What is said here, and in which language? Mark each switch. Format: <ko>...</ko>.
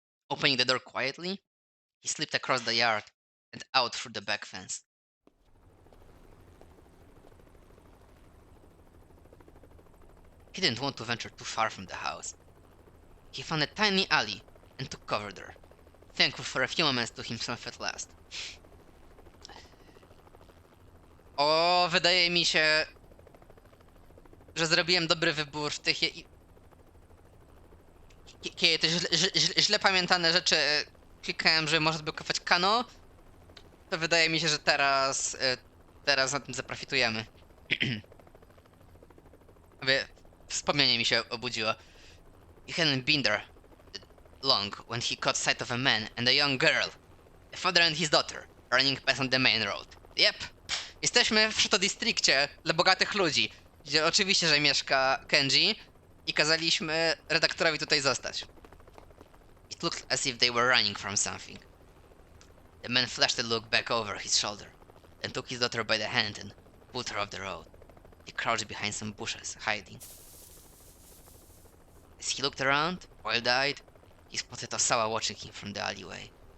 <en>Opening the door quietly, he slipped across the yard and out through the back fence. He didn't want to venture too far from the house. He found a tiny alley and took cover there, thankful for a few moments to himself at last.</en> <pl>O, wydaje mi się, że zrobiłem dobry wybór w tych... Kiedy te źle pamiętane rzeczy klikałem, że można blokować kano, to wydaje mi się, że teraz na tym zaprofitujemy. Wspomnienie mi się obudziło.</pl> <en>You hadn't been there long when he caught sight of a man and a young girl, a father and his daughter, running past on the main road. Yep.</en> <pl>Jesteśmy w Shoto Districtie dla bogatych ludzi, gdzie oczywiście, że mieszka Kenji i kazaliśmy redaktorowi tutaj zostać.</pl> <en>It looked as if they were running from something. The man flashed a look back over his shoulder, then took his daughter by the hand and pulled her off the road. He crouched behind some bushes, hiding. As he looked around, wild-eyed, he spotted Osawa watching him from the alleyway.</en>